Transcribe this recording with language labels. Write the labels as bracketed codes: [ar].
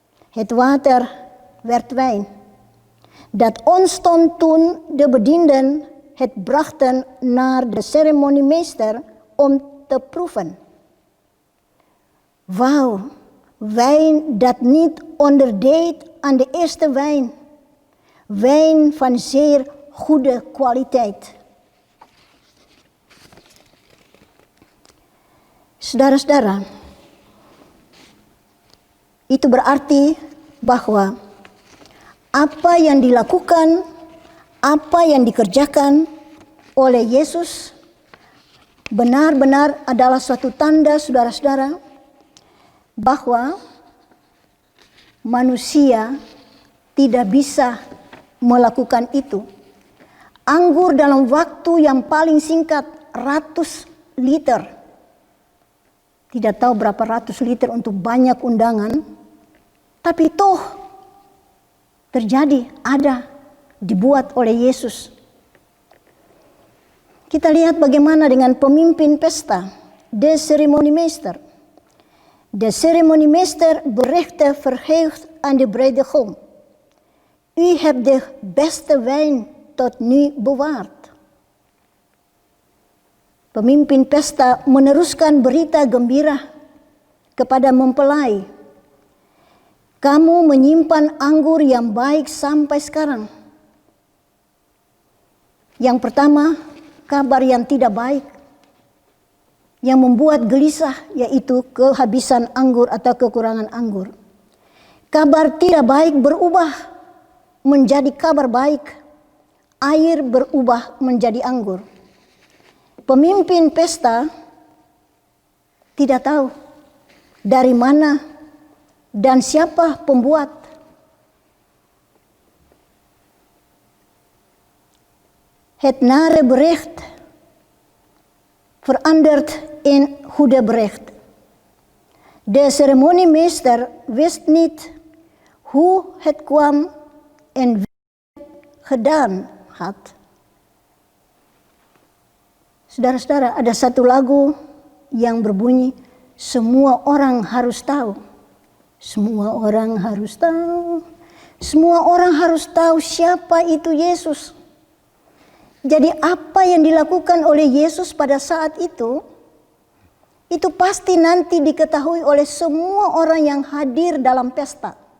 [nl] Het water werd wijn. Dat ontstond toen de bedienden het brachten naar de ceremoniemeester om te proeven. Wauw, wijn dat niet onderdeed aan de eerste wijn. Wijn van zeer goede kwaliteit. [id] Saudara-saudara, itu berarti bahwa apa yang dilakukan, apa yang dikerjakan oleh Yesus benar-benar adalah suatu tanda, saudara-saudara, bahwa manusia tidak bisa melakukan itu. Anggur dalam waktu yang paling singkat, 100 liter. Tidak tahu berapa ratus liter untuk banyak undangan, tapi toh terjadi, ada, dibuat oleh Yesus. Kita lihat bagaimana dengan pemimpin pesta, de ceremoniemeester. [nl] De ceremoniemeester berichtte verheugd aan de bruidegom. U hebt de beste wijn tot nu bewaard. [id] Pemimpin pesta meneruskan berita gembira kepada mempelai. Kamu menyimpan anggur yang baik sampai sekarang. Yang pertama, kabar yang tidak baik, yang membuat gelisah, yaitu kehabisan anggur atau kekurangan anggur. Kabar tidak baik berubah menjadi kabar baik, air berubah menjadi anggur. Pemimpin pesta tidak tahu dari mana dan siapa pembuat. [nl] Het nare bericht verandert in goede bericht. De ceremoniemeester wist niet hoe het kwam en wie het gedaan had. [id] Saudara-saudara, ada satu lagu yang berbunyi, semua orang harus tahu. Semua orang harus tahu. Semua orang harus tahu siapa itu Yesus. Jadi apa yang dilakukan oleh Yesus pada saat itu pasti nanti diketahui oleh semua orang yang hadir dalam pesta.